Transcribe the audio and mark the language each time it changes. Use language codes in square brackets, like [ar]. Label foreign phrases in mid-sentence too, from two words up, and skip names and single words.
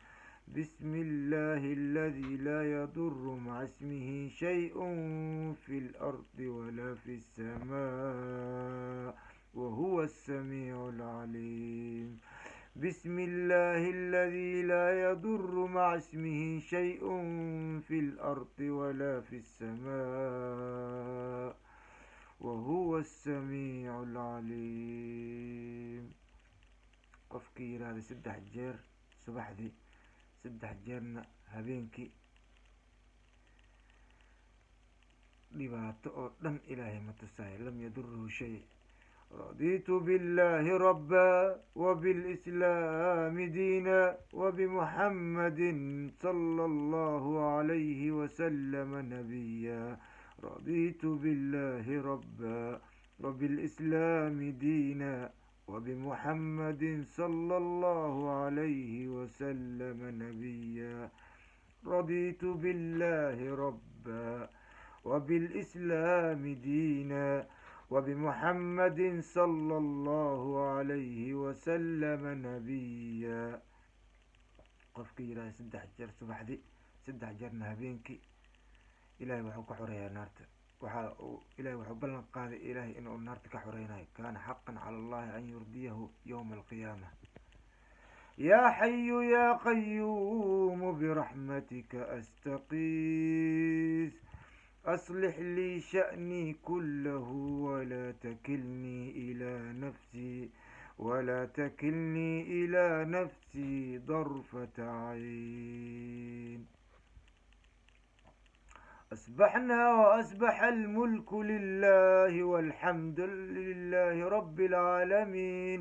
[ar] بسم الله الذي لا يضر مع اسمه شيء في الأرض ولا في السماء، وهو السميع العليم. بسم الله الذي لا يضر مع اسمه شيء في الأرض ولا في السماء، وهو السميع العليم. [so] qofkii yidhaahda 3 jeer subaxdii 3 jeerna habeenkii dhibaato oo dhan ilaahay ma tusaayo [ar] لم يضره شيء. رضيت بالله ربا وبالإسلام دينا وبمحمد صلى الله عليه وسلم نبيا. رضيت بالله ربا وبالإسلام دينا وبمحمد صلى الله عليه وسلم نبيا. رضيت بالله ربا وبالإسلام دينا وبمحمد صلى الله عليه وسلم نبيا. [so] qofkii yidhaahda 3 jeer subaxdii 3 jeerna habeenkii ilaahay wuxuu ka xoreeyaa naarta. ilaahay wuxuu ballan qaaday ilaahay inuu naarta ka xoreynayo. [ar] كان حقا على الله أن يرضيه يوم القيامة. يا حي يا قيوم برحمتك أستغيث أصلح لي شأني كله ولا تكلني إلى نفسي ضرفة عين. أصبحنا وأصبح الملك لله والحمد لله رب العالمين.